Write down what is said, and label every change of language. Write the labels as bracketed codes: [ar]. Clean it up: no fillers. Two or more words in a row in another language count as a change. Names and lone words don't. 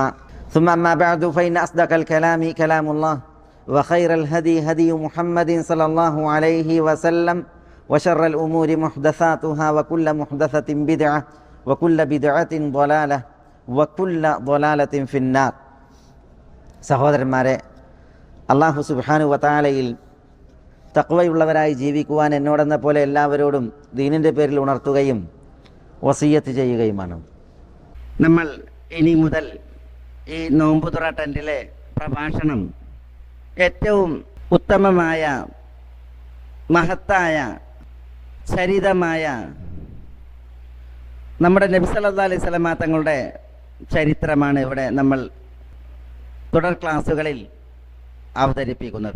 [ar] ثم أما بعد فإن أصدق الكلام كلام الله وخير الهدي هدي محمد صلى الله عليه وسلم وشر الأمور محدثاتها وكل محدثة بدعة وكل بدعة ضلالة وكل ضلالة في النار. [ml] സഹോദരന്മാരെ, അല്ലാഹു സുബ്ഹാനഹു വതആലയിൽ തഖ്വയുള്ളവരായി ജീവിക്കുവാൻ എന്നോടെന്ന പോലെ എല്ലാവരോടും ദീനിൻ്റെ പേരിൽ ഉണർത്തുകയും വസിയ്യത്ത് ചെയ്യുകയുമാണ്. നമ്മൾ ഇനി മുതൽ ഈ നോമ്പുതുറ ടെൻറ്റിലെ പ്രഭാഷണം ഏറ്റവും ഉത്തമമായ മഹത്തായ ചരിതമായ നമ്മുടെ നബി സല്ലല്ലാഹു അലൈഹി വസല്ലമ തങ്ങളുടെ ചരിത്രമാണ് ഇവിടെ നമ്മൾ തുടർ ക്ലാസ്സുകളിൽ അവതരിപ്പിക്കുന്നത്.